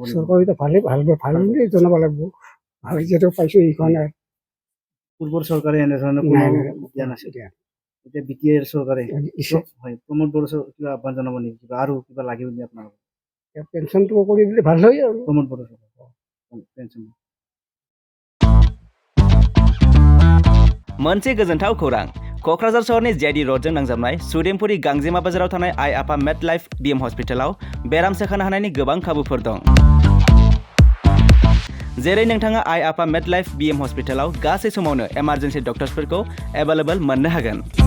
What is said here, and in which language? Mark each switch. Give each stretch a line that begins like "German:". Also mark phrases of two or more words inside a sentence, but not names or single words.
Assamese: চৰকাৰে ভাল বুলি জনাব লাগিব। ভাল যিহেতু পাইছোঁ এইখন। পূৰ্বৰ চৰকাৰে এনেধৰণৰ দিয়া নাছিল। এতিয়া বিটিআৰ চৰকাৰে হয়, প্ৰমোদ বড়ো কিবা আহ্বান জনাব নেকি? কিবা আৰু কিবা লাগিব নেকি আপোনালোকক? পেঞ্চনটো কৰি দিলে ভাল হয় আৰু। প্ৰমোদ বড়ো পেঞ্চন।
Bodo: मोनसे गोजोनथाव खौरां, क'क्राझार सहरनि जेआइडि र'डजों नांजाबनाय सुदेमपुरि गांजेमा बाजाराव थानाय आइ आफा मेडलाइफ बिएम हस्पिटालाव बेराम सोखानो हानायनि गोबां खाबुफोर दं। जेरै नोंथाङा आइ आफा मेडलाइफ बिएम हस्पिटालाव गासै समावनो इमारजेन्सि डक्टर्सफोरखौ एभेलेबल मोननो हागोन।